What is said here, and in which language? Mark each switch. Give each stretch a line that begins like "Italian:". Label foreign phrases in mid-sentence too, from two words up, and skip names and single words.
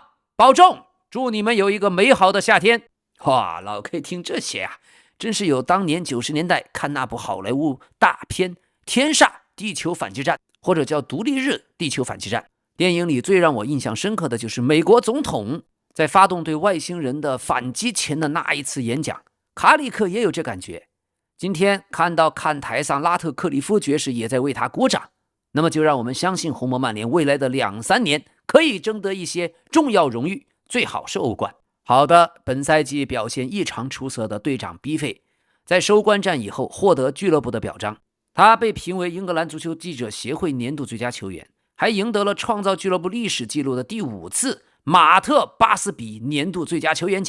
Chinese: 保重，祝你們有一個美好的夏天。哇，老 K 聽這些啊，真是有當年90年代看那部好萊塢大片《天煞地球反擊戰》，或者叫《獨立日地球反擊戰》。電影裡最讓我印象深刻的就是美國總統在發動對外星人的反擊前的那一次演講，卡里克也有這感覺。今天看到看台上拉特克里夫爵士也在為他鼓掌，那麼就讓我们相信紅魔曼聯未來的2-3年可以爭得一些重要榮譽，最好是歐冠。好的，本賽季表現異常出色的隊長 B 費在收官戰以後獲得俱樂部的表彰，他被評為英格蘭足球記者協會年度最佳球員，還贏得了創造俱樂部歷史紀錄的第5次馬特巴斯比年度最佳球員獎。